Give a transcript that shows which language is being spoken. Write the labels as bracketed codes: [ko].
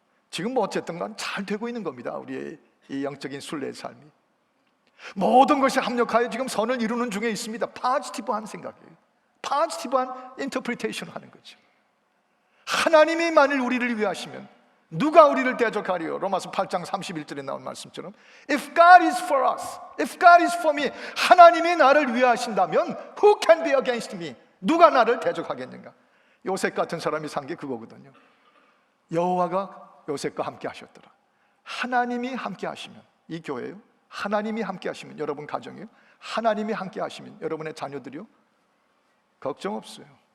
[ko] 지금 뭐 어쨌든 간 잘 되고 있는 겁니다. 우리의 이 영적인 순례의 삶이. 모든 것이 합력하여 지금 선을 이루는 중에 있습니다. 포지티브한 생각이에요. 포지티브한 인터프리테이션 하는 거죠. 하나님이 만일 우리를 위하시면 누가 우리를 대적하리요? 로마서 8장 31절에 나온 말씀처럼 [en] If God is for us, if God is for me, [ko] 하나님이 나를 위하신다면 [en] Who can be against me? [ko] 누가 나를 대적하겠는가? 요셉 같은 사람이 산 게 그거거든요. 여호와가 요셉과 함께 하셨더라. 하나님이 함께 하시면, 이 교회요, 하나님이 함께 하시면, 여러분 가정이요, 하나님이 함께 하시면, 여러분의 자녀들이요, 걱정 없어요.